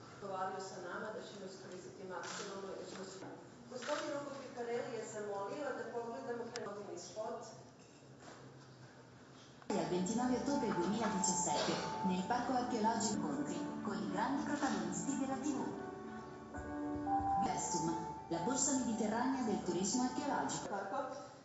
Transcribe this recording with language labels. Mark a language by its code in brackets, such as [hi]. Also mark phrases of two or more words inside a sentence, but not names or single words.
[sr] provalio sa nama, da ćemo iskoristiti maksimalno i da ćemo se... Gospodin Roko Picarelli je zamolio da pogledamo prenovini spot. [it] Il 29 ottobre 2017, nel Parco Archeologico Incontri, con i grandi protagonisti della TV. Vestum, la borsa mediterranea del turismo archeologico.